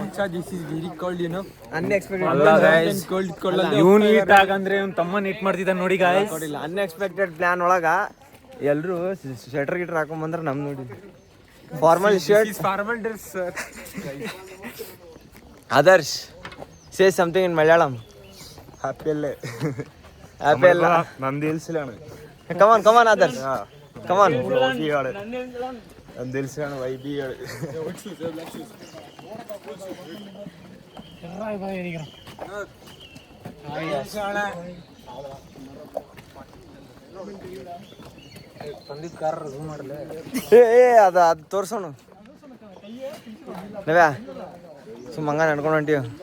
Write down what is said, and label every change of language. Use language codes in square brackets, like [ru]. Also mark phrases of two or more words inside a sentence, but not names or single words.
[kn] ಇವನ್ ಈಟ್ ಆಗಂದ್ರೆ ಇವ್ನ ತಮ್ಮ ನೀಟ್ ಮಾಡ್ತಿದ್ದ ನೋಡಿ ಗಾಯ್ಸ್. [en] unexpected plan [kn] ಒಳಗ ಎಲ್ರು ಸ್ವೆಟರ್ ಗಿಟರ್ ಹಾಕೊಂಡ್ ಬಂದ್ರ ನಮ್ ನೋಡಿ [en] formal shirt formal dress. Adarsh say something in Malayalam. [ml] ഹാപ്പി അല്ലേ? ഹാപ്പി അല്ല നന്ദി ഹിൽസിലാണ്. [en] come on come on Adarsh come on. [ml] നന്ദി ഹിൽസിലാണ് വൈബിയാണ്. [kn] ಅದು ಅದು ತೋರ್ಸೋಣ ನೀವ್ಯಾ ಸುಮ್ಮಂಗ ನಡ್ಕೊಂಡು ಹೊಂಟೀವಿ.